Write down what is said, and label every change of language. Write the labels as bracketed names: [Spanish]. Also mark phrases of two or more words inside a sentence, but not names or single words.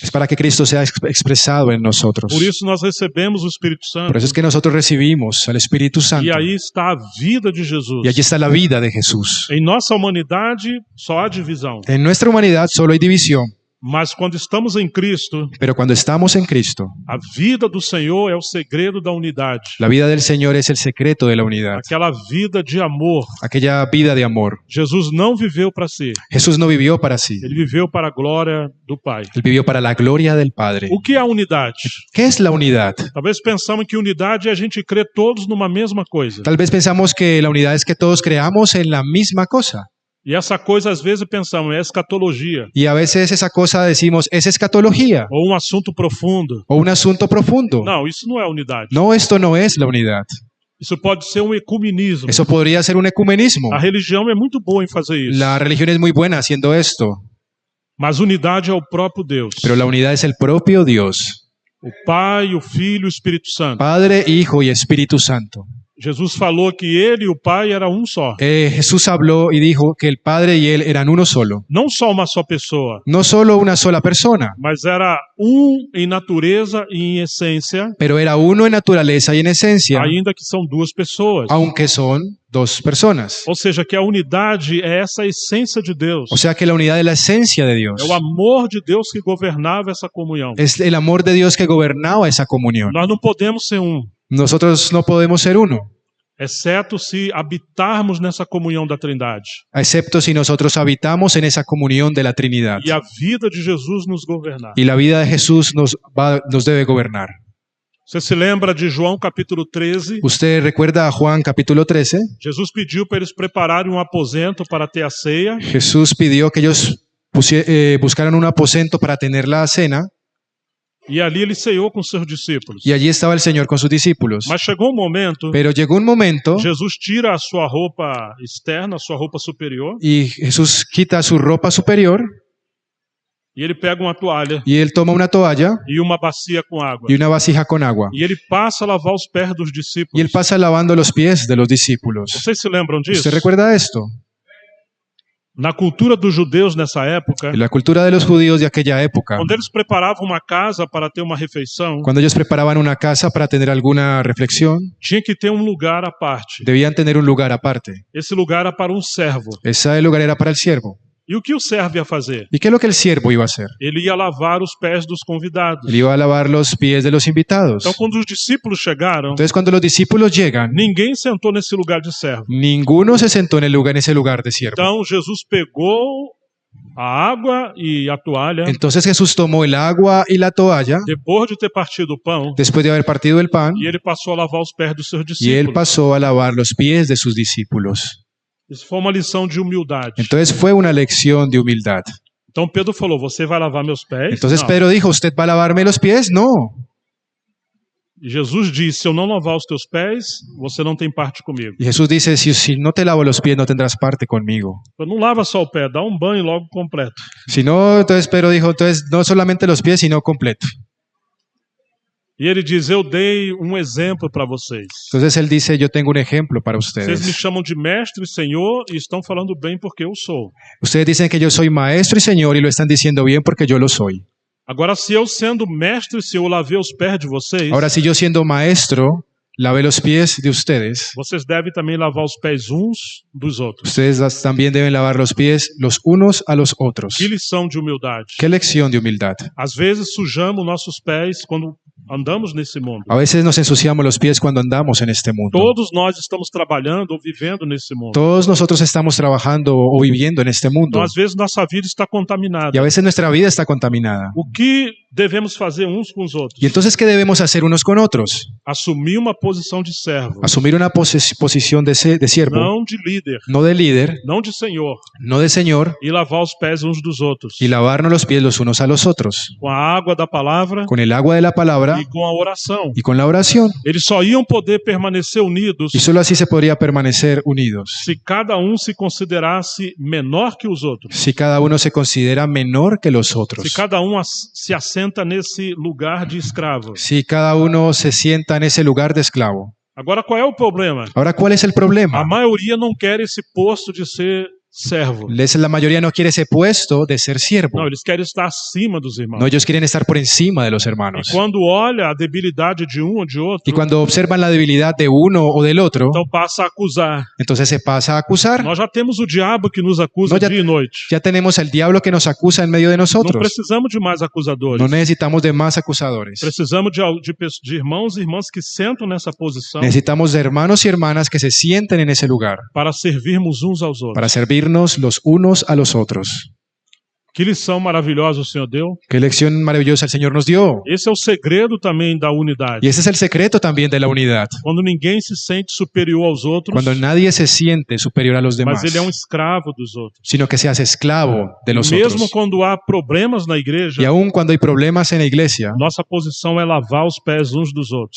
[Spanish] Es para que Cristo sea expresado en nosotros. [Portuguese] Por isso nós recebemos o Espírito Santo. [Spanish] Por eso es que nosotros recibimos al Espíritu Santo. [Portuguese] E aí está a vida de Jesus. [Spanish] Y allí está la vida de Jesús. [Portuguese] Em nossa humanidade só há divisão. [Spanish] En nuestra humanidad solo hay división. [Portuguese] Mas quando estamos em Cristo, [Spanish] Pero cuando estamos en Cristo, [Portuguese] a vida do Senhor é o segredo da unidade. [Spanish] la vida del Señor es el secreto de la unidad. [Portuguese] Aquela vida de amor. [Spanish] Aquella vida de amor. [Portuguese] Jesus não viveu para si. [Spanish] Jesús no vivió para sí. [Portuguese] Ele viveu para a glória do Pai. [Spanish] Él vivió para la gloria del Padre. [Portuguese] O que é a unidade? [Spanish] ¿Qué es la unidad? [Portuguese] Talvez pensamos que unidade é a gente crer todos numa mesma coisa. [Spanish] Tal vez pensamos que la unidad es que todos creamos en la misma cosa. [Portuguese] E essa coisa, às vezes, pensamos, é escatologia. [Spanish] Y a veces esa cosa decimos, es escatología [Portuguese] Ou assunto profundo. [Spanish] o un asunto profundo. [Portuguese] Não, isso não é unidade. [Spanish] No, esto no es la unidad. [Portuguese] Isso pode ser ecumenismo. [Spanish] Eso podría ser un ecumenismo. [Portuguese] A religião é muito boa em fazer isso. [Spanish] La religión es muy buena haciendo esto, [Portuguese] Mas unidade é o próprio Deus. [Spanish] pero la unidad es el propio Dios, [Portuguese] O Pai, o Filho e o Espírito Santo. [Spanish] Padre, Hijo y Espíritu Santo. [Portuguese] Jesus falou que Ele e o Pai eram só. [Spanish] Jesús habló y dijo que el Padre y Él eran uno solo. [Portuguese] Não só uma só pessoa, [Spanish] No solo una sola persona, [Portuguese] mas era em natureza e em essência, [Spanish] pero era uno en naturaleza y en esencia, [Portuguese] ainda que são duas pessoas. [Spanish] aunque son dos personas. [Portuguese] Ou seja, que a unidade é essa essência de Deus. [Spanish] O sea que la unidad es la esencia de Dios. [Portuguese] É o amor de Deus que governava essa comunhão. [Spanish] Es el amor de Dios que gobernaba esa comunión. [Portuguese] Nós não podemos ser [Spanish] Nosotros no podemos ser uno. [Portuguese] exceto se habitarmos nessa comunhão da Trindade [Spanish] excepto si nosotros habitamos en esa comunión de la Trinidad [Portuguese] e a vida de Jesus nos governar. [Spanish] y la vida de Jesús nos debe gobernar. [Portuguese] Você se lembra de João capítulo 13? [Spanish] Usted recuerda a Juan capítulo 13. [Portuguese] Jesus pediu para eles prepararem um aposento para ter a ceia. [Spanish] Jesús pidió que ellos buscaran un aposento para tener la cena [Portuguese] E ali ele ceiou com seus discípulos. [Spanish] y allí estaba el Señor con sus discípulos. [Portuguese] Mas chegou um momento, [Spanish] Pero llegó un momento [Portuguese] Jesus tira a sua roupa externa, a sua roupa superior, [Spanish] y Jesús quita su ropa superior [Portuguese] e ele pega uma toalha [Spanish] y él toma una toalla [Portuguese] e uma bacia com água. [Spanish] y una vasija con agua [Portuguese] E ele passa a lavar os pés dos [Spanish] y [Portuguese] discípulos. [Spanish] él pasa lavando los pies de los discípulos. [Portuguese] Vocês se lembram disso? [Spanish] ¿Usted recuerda esto? [Portuguese] Na cultura dos judeus nessa época, [Spanish] En la cultura de los judíos de aquella época, [Portuguese] quando eles preparavam uma casa para ter uma refeição, [Spanish] cuando ellos preparaban una casa para tener alguna reflexión, [Portuguese] tinha que ter um lugar à parte. [Spanish] debían tener un lugar aparte. [Portuguese] Esse lugar era para um servo. [Spanish] Ese lugar era para el siervo. [Portuguese] E o que o servo ia fazer? [Spanish] ¿Y qué es lo que el siervo iba a hacer? [Portuguese] Ele ia lavar os pés dos convidados. [Spanish] Él iba a lavar los pies de los invitados. [Portuguese] Então, quando os discípulos chegaram, [Spanish] Entonces, cuando los discípulos llegan, [Portuguese] ninguém sentou nesse lugar de servo. [Spanish] ninguno se sentó en ese lugar de siervo. [Portuguese] Então, Jesus pegou a água e a toalha, [Spanish] Entonces Jesús tomó el agua y la toalla, [Portuguese] depois de ter partido o pão, [Spanish] después de haber partido el pan, [Portuguese] e ele passou a lavar os pés dos seus [Spanish] y él [Portuguese] discípulos. [Spanish] pasó a lavar los pies de sus discípulos. [Portuguese] Isso foi uma lição de humildade. [Spanish] Entonces fue una lección de humildad. [Portuguese] Então Pedro falou: você vai lavar meus pés? [Spanish] Entonces [Portuguese] Não. [Spanish] Pedro dijo, ¿usted va a lavarme los pies? No. [Portuguese] E Jesus disse: se eu não lavar os teus pés, você não tem parte comigo. [Spanish] Y Jesús dice, si no te lavo los pies, no tendrás parte conmigo. [Portuguese] Então, não lava só o pé, dá um banho logo completo. [Spanish] Si no, entonces Pedro dijo, entonces no solamente los pies, sino completo. [Portuguese] E ele diz: eu dei um exemplo para vocês. [Spanish] Entonces él dice, yo tengo un ejemplo para [Portuguese] Vocês me [Spanish] ustedes. [Portuguese] chamam de mestre e senhor e estão falando bem porque eu sou. [Spanish] Ustedes dicen que yo soy maestro y señor y lo están diciendo bien porque yo lo soy. [Portuguese] Agora, se eu sendo mestre e senhor lavei os pés de vocês, [Spanish] Ahora, si yo siendo maestro lavé los pies de ustedes, [Portuguese] vocês devem também lavar os pés uns dos outros. [Spanish] ustedes también deben lavar los pies los unos a los otros. [Portuguese] Que lição de humildade. [Spanish] Qué lección de humildad. [Portuguese] Às vezes sujamos nossos pés quando andamos nesse mundo. [Spanish] A veces nos ensuciamos los pies cuando andamos en este mundo. [Portuguese] Todos nós estamos trabalhando ou vivendo nesse mundo. [Spanish] Todos nosotros estamos trabajando o viviendo en este mundo. [Portuguese] Então, às vezes, nossa vida está contaminada. [Spanish] Y a veces nuestra vida está contaminada. [Portuguese] O que devemos fazer uns com os outros? [Spanish] Y entonces, ¿qué debemos hacer unos con otros? [Portuguese] Assumir uma posição de servo, [Spanish] Asumir una posición de siervo, [Portuguese] não de líder, [Spanish] no de líder, [Portuguese] não de senhor, [Spanish] no de señor, [Portuguese] e lavar os pés uns dos outros. [Spanish] y lavarnos los pies los unos a los otros, [Portuguese] Com a água da palavra [Spanish] con el agua de la palabra [Portuguese] e com a oração. [Spanish] y con la oración. [Portuguese] Eles só iam poder permanecer unidos [Spanish] Y solo así se podría permanecer unidos. [Portuguese] se cada se considerasse menor que os outros. [Spanish] Si cada uno se considera menor que los otros. [Portuguese] Se cada se assenta nesse lugar de escravo. [Spanish] Si cada uno se sienta en ese lugar de esclavo. [Portuguese] Agora, qual é o problema? [Spanish] Ahora, ¿cuál es el [Portuguese] A [Spanish] problema? [Portuguese] maioria não quer esse posto de ser servo. [Spanish] La mayoría no quiere ese puesto de ser siervo. [Portuguese] Não, eles querem estar acima dos irmãos. [Spanish] No, ellos quieren estar por encima de los [Portuguese] E [Spanish] hermanos. [Portuguese] quando olha a debilidade de um ou de outro, [Spanish] Y cuando observan la debilidad de uno o del otro, [Portuguese] então passa a acusar. [Spanish] entonces se pasa a acusar. [Portuguese] Nós já temos o diabo que nos acusa [Spanish] No, já- [Portuguese] dia e noite. [Spanish] Ya tenemos al diablo que nos acusa en medio de [Portuguese] Não [Spanish] nosotros. [Portuguese] precisamos de mais acusadores. [Spanish] No necesitamos de más acusadores. [Portuguese] Precisamos de irmãos e irmãs que sentam nessa posição [Spanish] Necesitamos de hermanos y hermanas que se sienten en ese lugar [Portuguese] para servirmos uns aos outros. [Spanish] para servirnos los unos a los otros. [Portuguese] Que lição maravilhosa o Senhor deu. [Spanish] Qué lección maravillosa el Señor nos dio. [Portuguese] Esse é o segredo também da unidade. [Spanish] Y ese es el secreto también de la unidad. [Portuguese] Quando ninguém se sente superior aos outros, [Spanish] Cuando nadie se siente superior a los demás, [Portuguese] mas ele é um escravo dos outros. [Spanish] sino que se hace esclavo de los [Portuguese] Mesmo [Spanish] otros. [Portuguese] quando há problemas na igreja, [Spanish] Y aun cuando hay problemas en la iglesia, [Portuguese] nossa posição é lavar os pés uns dos outros.